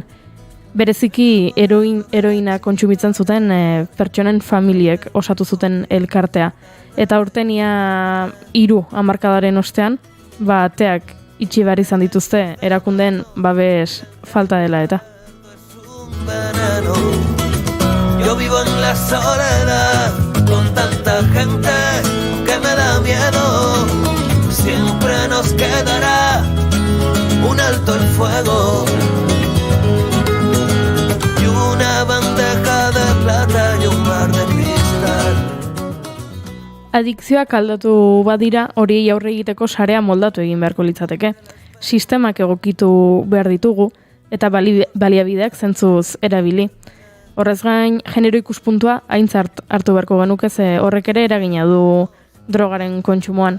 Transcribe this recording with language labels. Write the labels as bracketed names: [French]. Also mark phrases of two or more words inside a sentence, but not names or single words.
[Basque] Bereziki heroina kontsumitzen zuten pertsonen familiek osatu zuten elkartea. Eta urtenia 3 hamarkadaren ostean, ateak itxi behar izan dituzte erakundeen babes falta dela eta. [Spanish] Yo vivo en la soledad con tanta gente que me da miedo. Siempre nos quedará un alto el fuego y una bandeja de plata y un mar de cristal. [Basque] Adikzioak aldatu badira, horiei aurre egiteko sarea moldatu egin beharko litzateke. Sistemak egokitu behar ditugu eta baliabideak zentzuz erabili. Horrez gain, genero ikuspuntua aintzat hartu beharko genuke ze horrek ere eragina du drogaren kontsumoan.